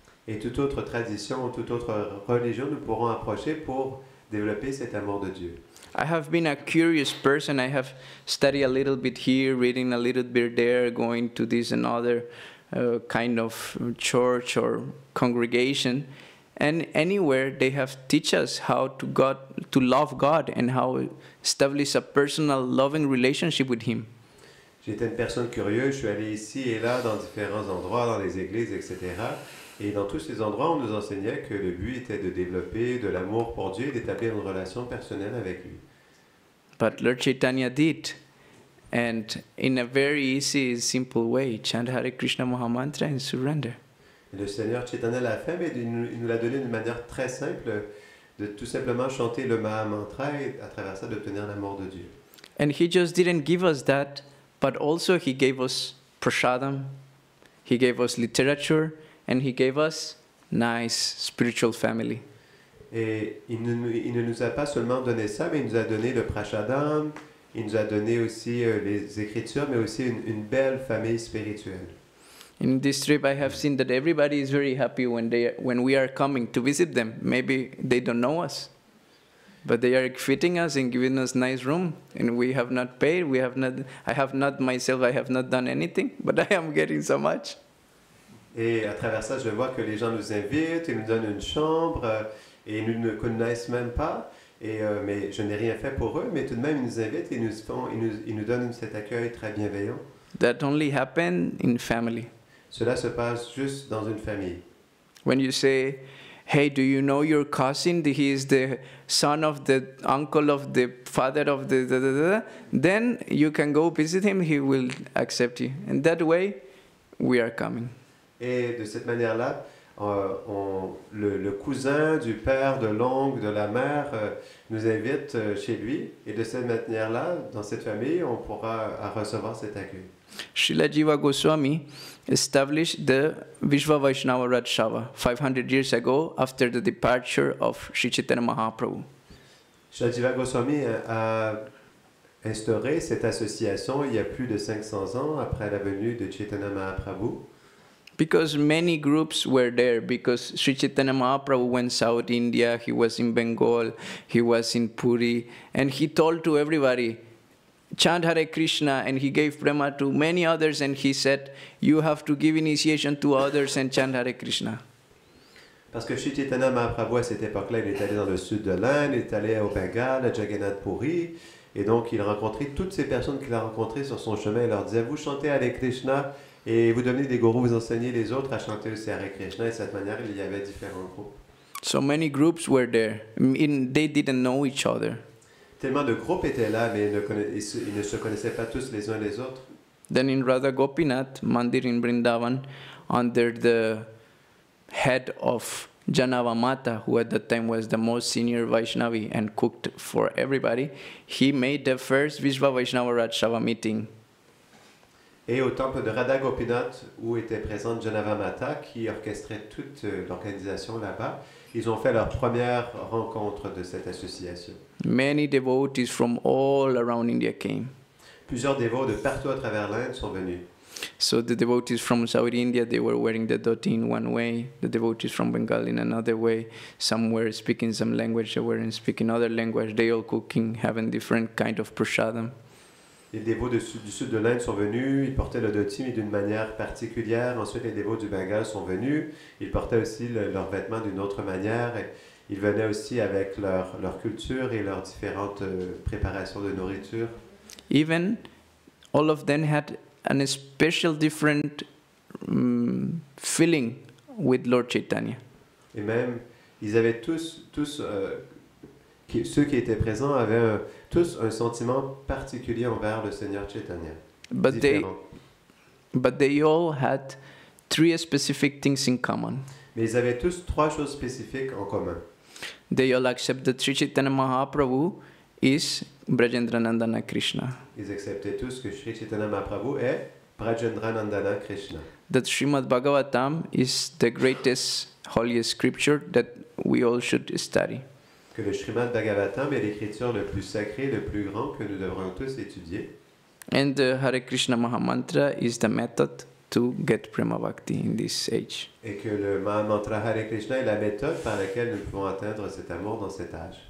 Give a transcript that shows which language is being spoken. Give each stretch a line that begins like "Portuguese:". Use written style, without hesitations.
French: Et toute autre tradition ou toute autre religion, nous pourrons approcher pour développer cet amour de Dieu.
English: I have been a curious person. I have studied a little bit here, reading a little bit there, going to this and other kind of church or congregation. And anywhere they have teach us how to love God and how establish a personal loving relationship with Him.
French: J'étais une personne curieuse, je suis allé ici et là dans différents endroits, dans les églises, etc. Et dans tous ces endroits, on nous enseignait que le but était de développer de l'amour pour Dieu et d'établir une relation personnelle avec lui.
English: But Lord Chaitanya did. And in a very easy, simple way, chant Hare Krishna Mahamantra and surrender.
French: Et le Seigneur Chaitanya l'a fait, mais il nous l'a donné d'une manière très simple, de tout simplement chanter le Mahamantra et à travers ça d'obtenir l'amour de Dieu.
English: And He just didn't give us that, but also He gave us prasadam, He gave us literature, and He gave us nice spiritual family.
French: Et il ne nous a pas seulement donné ça, mais il nous a donné le prashadam, il nous a donné aussi les écritures, mais aussi une belle famille spirituelle.
English: In this trip, I have seen that everybody is very happy when we are coming to visit them. Maybe they don't know us, but they are fitting us and giving us nice room, and we have not paid. I have not done anything, but I am getting so much.
French: Et à travers ça, je vois que les gens nous invitent, ils nous donnent une chambre, et ils ne nous connaissent même pas. Mais je n'ai rien fait pour eux, mais tout de même, ils nous invitent et ils nous donnent cet accueil très bienveillant.
English: That only happen in family.
French: Cela se passe juste dans une famille.
English: When you say, hey, do you know your cousin? He is the son of the uncle of the father of the da, da, da, da. Then you can go visit him, he will accept you. And that way, we are coming.
French: Et de cette manière-là, le cousin du père, de l'oncle, de la mère nous invite chez lui. Et de cette manière-là, dans cette famille, on pourra recevoir cet accueil.
English: Srila Jiva Goswami established the Vishva Vaishnava Rajshava 500 years ago after the departure of Sri Chaitanya Mahaprabhu.
French: Srila Jiva Goswami a instauré cette association il y a plus de 500 ans après la venue de Chaitanya Mahaprabhu.
English: Because many groups were there, because Sri Chaitanya Mahaprabhu went South India, he was in Bengal, he was in Puri, and he told to everybody, chant Hare Krishna, and he gave prema to many others, and he said, you have to give initiation to others and chant Hare Krishna.
French: Parce que Sri Chaitanya Mahaprabhu, à cette époque-là, il est allé dans le sud de l'Inde, il est allé au Bengale, à Jagannath Puri, et donc il rencontrait toutes ces personnes qu'il a rencontrées sur son chemin, et leur disait, vous chantez Hare Krishna, et vous devenez des gourous, vous enseignez les autres à chanter aussi Hare Krishna, et de cette manière, il y avait différents groupes.
English: So many groups were there. They didn't know each other.
French: Tellement de groupes étaient là, mais ils ne se connaissaient pas tous les uns les autres.
English: Then in Radha Gopinath Mandir in Vrindavan, under the head of Janava Mata, who at that time was the most senior Vaishnavi and cooked for everybody, he made the first Vishva Vaishnava Rajshava meeting.
French: Et au temple de Radha Gopinath, où était présente Janava Mata, qui orchestrait toute l'organisation là-bas, ils ont fait leur première rencontre de cette association.
English: Many devotees from all around India came.
French: Plusieurs dévots de partout à travers l'Inde sont venus.
English: So the devotees from South India, they were wearing the dhoti in one way. The devotees from Bengal in another way. Some were speaking some language, they were speaking other language. They all cooking, having different kind of prasadam.
French: Les dévots du sud de l'Inde sont venus, ils portaient le dhoti mais d'une manière particulière. Ensuite, les dévots du Bengale sont venus, ils portaient aussi leurs vêtements d'une autre manière. Et ils venaient aussi avec leur culture et leurs différentes préparations de nourriture.
English: Even all of them had a special different feeling with Lord Chaitanya.
French: Et même, ils avaient tous ceux qui étaient présents avaient tous un sentiment particulier envers le Seigneur Chaitanya.
English: But they all had three specific things in common.
French: Mais ils avaient tous trois choses spécifiques en commun.
English: They all accept that Sri Chaitanya Mahaprabhu is Brajendranandana Krishna.
French: Ils acceptaient tous que Sri Chaitanya Mahaprabhu est Brajendranandana Krishna.
English: That Srimad Bhagavatam is the greatest holiest scripture that we all should study.
French: Que le Srimad Bhagavatam est l'écriture le plus sacré, le plus grand que nous devrons tous étudier.
English: And the Hare Krishna Mahamantra is the method to get Prema Bhakti in this age.
French: Et que le Mahamantra Hare Krishna est la méthode par laquelle nous pouvons atteindre cet amour dans cet âge.